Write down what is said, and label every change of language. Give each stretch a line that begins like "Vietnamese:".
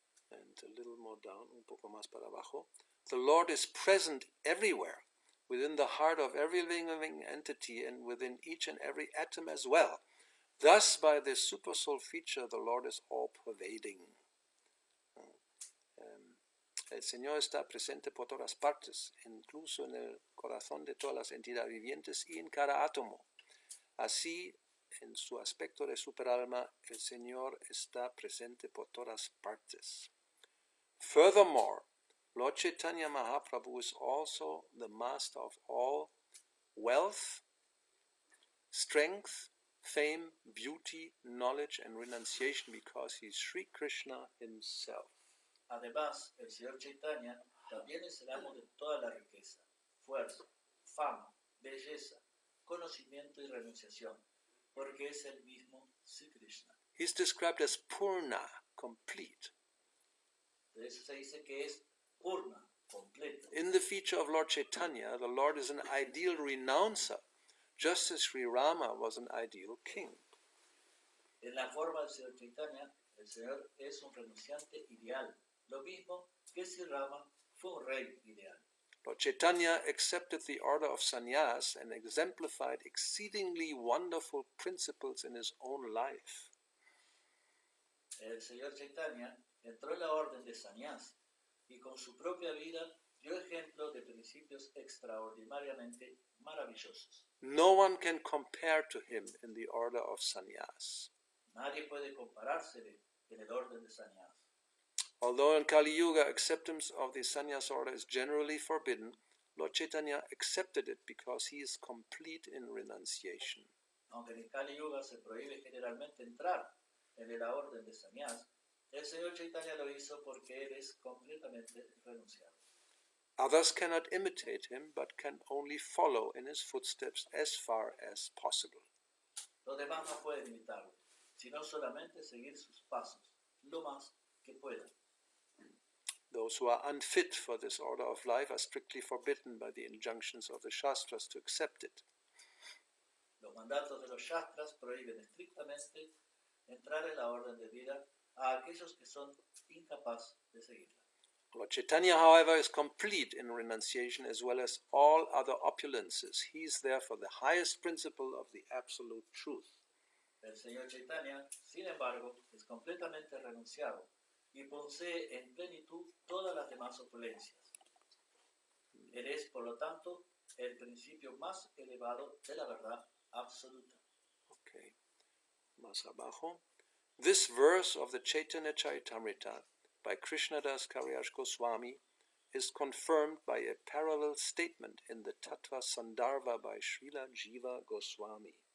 English: And a little more down,
Spanish: un poco más para abajo.
English: The Lord is present everywhere, within the heart of every living entity and within each and every atom as well. Thus, by this supersoul feature, the Lord is all-pervading.
Spanish: El Señor está presente por todas partes, incluso en el corazón de todas las entidades vivientes y en cada átomo. Así, en su aspecto de superalma, el Señor está presente por todas partes.
English: Furthermore, Lord Chaitanya Mahaprabhu is also the master of all wealth, strength, fame, beauty, knowledge, and renunciation because he is Sri Krishna himself.
Spanish: Además, el Señor Chaitanya también es el amo de toda la riqueza, fuerza, fama, belleza, conocimiento y renunciación, porque es el mismo Sri Krishna.
English: He is described as Purna, complete.
Spanish: De eso se dice que es Purna, completo.
English: In the feature of Lord Chaitanya, the Lord is an ideal renouncer, just as Sri Rama was an ideal king.
Spanish: En la forma del Señor Chaitanya, el Señor es un renunciante ideal, lo mismo que Sri Rama fue un rey ideal.
English: Lord Chaitanya accepted the order of sannyas and exemplified exceedingly wonderful principles in his own life.
Spanish: El Señor Chaitanya entró en la orden de sannyas y con su propia vida dio ejemplo de principios extraordinariamente maravillosos.
English: No one can compare to him in the order of sannyas.
Spanish: Nadie puede comparársele en el orden de sannyas.
English: Although in Kali Yuga acceptance of the sannyas order is generally forbidden, Lord Chaitanya accepted it because he is complete in renunciation.
Spanish: Aunque en el Kali Yuga se prohíbe generalmente entrar en la orden de sannyas, el Señor Chaitanya lo hizo porque él es completamente renunciado.
English: Others cannot imitate him, but can only follow in his footsteps as far as possible.
Spanish: Los demás no pueden imitarlo, sino solamente seguir sus pasos, lo más que puedan.
English: Those who are unfit for this order of life are strictly forbidden by the injunctions of the Shastras to accept it.
Spanish: Los mandatos de los Shastras prohíben estrictamente entrar en la orden de vida a aquellos que son incapaces de seguirla.
English: Lord Chaitanya, however, is complete in renunciation as well as all other opulences. He is therefore the highest principle of the absolute truth.
Spanish: El Señor Chaitanya, sin embargo, es completamente renunciado y posee en plenitud todas las demás opulencias. Él es, por lo tanto, el principio más elevado de la verdad absoluta. Okay. Más abajo.
English: This verse of the Chaitanya Charitamrita by Krishnadas Kaviraj Goswami is confirmed by a parallel statement in the Tattva Sandarbha by Srila Jiva Goswami.